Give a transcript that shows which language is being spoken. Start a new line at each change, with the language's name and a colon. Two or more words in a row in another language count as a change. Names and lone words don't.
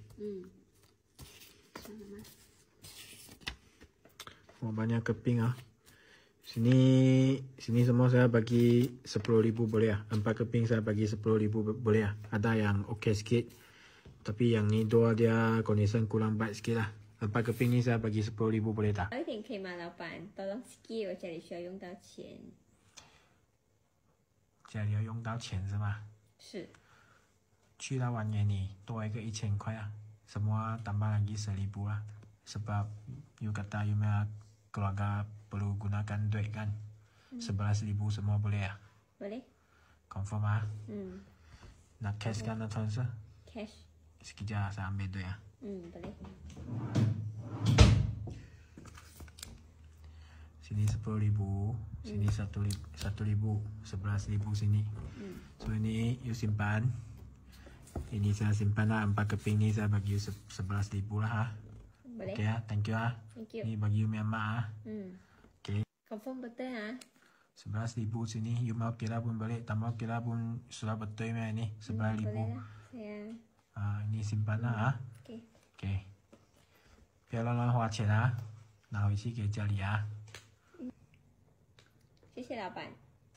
Malay: Oh, banyak keping ah. Sini semua saya bagi 10,000 boleh ya. 4 keping saya bagi 10,000 boleh ya. Ada yang okey sikit. Tapi yang ni dua dia kondisi kurang baik sikit lah. 4 keping ni saya bagi 10,000 boleh tak?
Chinese: 早一点可以吗，老板？
Malay: tolong sikit，
Chinese: 我家里需要用到钱。家里要用到钱是吗？是。去到完年你多一个1000块啊。
Malay: Semua tambah lagi 1,000 lah. Sebab you kata you punya keluarga perlu gunakan duit kan. 11,000 semua boleh ya? Boleh. Confirm ah? Nak cash kan nak transfer? Cash. Sekejap saya ambil duit ya. Boleh. Sini 10,000, sini 1,000, 11,000 sini. So ini you simpan. Ini saya simpan lah 4 keping ni saya bagi you 11,000 lah ha. Boleh. Okay ya,
English: thank you ah. Thank you.
Malay: Ni bagi you Myanmar ah. Okay. Confirm betul ah. 11,000 sini, you mau kira pun boleh, tak mau kira pun sudah betul ya ini 11,000. Boleh lah. Saya. Ini simpan lah ah. Okay. Okay.
Chinese: 不要乱花钱啊，拿回去给家里啊。谢谢老板。